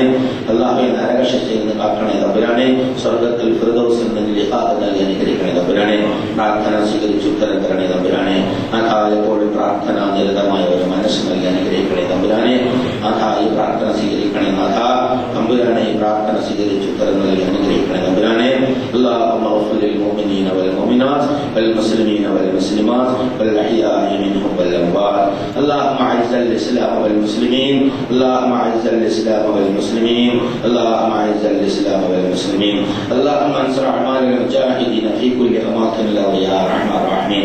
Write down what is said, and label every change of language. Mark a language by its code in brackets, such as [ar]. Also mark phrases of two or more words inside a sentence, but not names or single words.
[ml] അല്ലാഹുവേ, നരകശിക്ഷയിൽ നിന്ന് കാക്കണേ തമ്പുരാനെ. സ്വർഗ്ഗത്തിൽ ഫിർദൗസിൽ നിന്ന് ലിഖാഅ് നൽകി അനുഗ്രഹിക്കണേ തമ്പുരാനെ. പ്രാർത്ഥന സ്വീകരിച്ച് ഉത്തരം തരണേ തമ്പുരാനെ. എപ്പോഴും പ്രാർത്ഥന നിരതമായ ഒരു മനസ്സ് നൽകി അനുഗ്രഹിക്കണേ തമ്പുരാനെ. ഈ പ്രാർത്ഥന സ്വീകരിക്കണേ നാഥ തമ്പുരാനെ. ഈ പ്രാർത്ഥന സ്വീകരിച്ച് ഉത്തരം നൽകി അനുഗ്രഹിക്കണേ തമ്പുരാനെ. [ar] اللهم اغفر للمؤمنين والمؤمنات والمسلمين والمسلمات والأحياء منهم والأموات. اللهم أعز الإسلام والمسلمين. اللهم أعز الإسلام والمسلمين. اللهم أعز الإسلام والمسلمين. اللهم انصر أعمال المجاهدين في كل أماكن الأرض يا أرحم الراحمين.